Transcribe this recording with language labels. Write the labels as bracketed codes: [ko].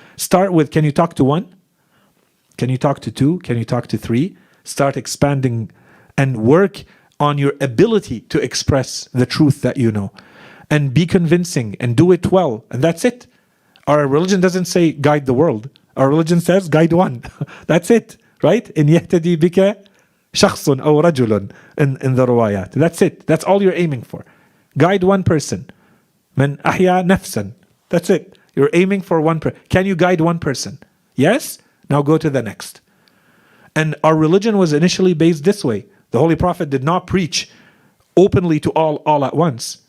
[en] Start with, can you talk to one? Can you talk to two? Can you talk to three? Start expanding and work on your ability to express the truth that you know. And be convincing and do it well. And that's it. Our religion doesn't say guide the world. Our religion says guide one. That's it, right? [ar] إن يهتدي بك شخص أو رجل [en] in the [ar] روايات. [en] That's it. That's all you're aiming for. Guide one person. [ar] من أحيا نفسا. [en] That's it. You're aiming for one person. Can you guide one person? Yes? Now go to the next. And our religion was initially based this way. The Holy Prophet did not preach openly to all at once.